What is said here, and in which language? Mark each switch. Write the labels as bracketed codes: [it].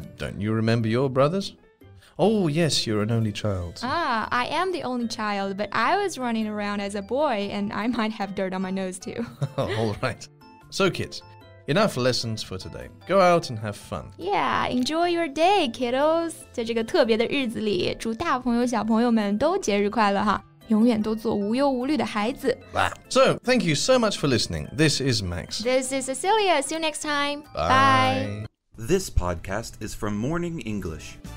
[en] Don't you remember your brothers? Oh, yes, you're an only child. I am the only child, but I was running around as a boy, and I might have dirt on my nose too. All right. So, kids, enough lessons for today. Go out and have fun. Yeah, enjoy your day, kiddos. [zh] 在这个特别的日子里，祝大朋友小朋友们都节日快乐哈！永远都做无忧无虑的孩子。 [en] So, thank you so much for listening. This is Max. This is Cecilia. See you next time. Bye. This podcast is from Morning English.